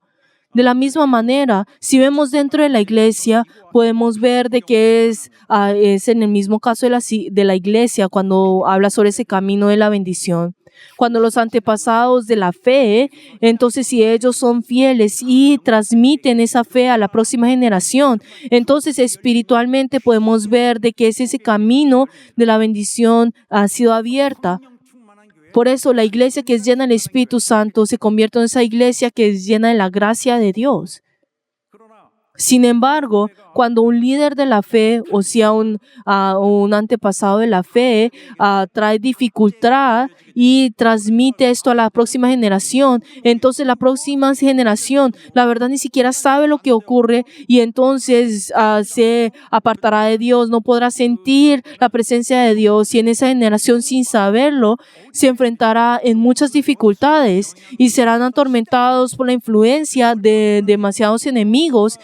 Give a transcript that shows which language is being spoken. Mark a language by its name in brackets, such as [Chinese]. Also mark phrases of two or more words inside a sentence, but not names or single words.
[Spanish] De la misma manera, si vemos dentro de la iglesia, podemos ver de que es en el mismo caso de la iglesia cuando habla sobre ese camino de la bendición. Cuando los antepasados de la fe, entonces si ellos son fieles y transmiten esa fe a la próxima generación, entonces espiritualmente podemos ver de que ese camino de la bendición ha sido abierta. [Korean] 성령 충만한 교회 [Spanish] Por eso la iglesia que es llena del Espíritu Santo se convierte en esa iglesia que es llena de la gracia de Dios. [Korean] 그러나 [Spanish] Sin embargo, cuando un líder de la fe, o sea, un antepasado de la fe, trae dificultad y transmite esto a la próxima generación, entonces la próxima generación, la verdad, ni siquiera sabe lo que ocurre y entonces se apartará de Dios, no podrá sentir la presencia de Dios y en esa generación, sin saberlo, se enfrentará en muchas dificultades y serán atormentados por la influencia de demasiados enemigos.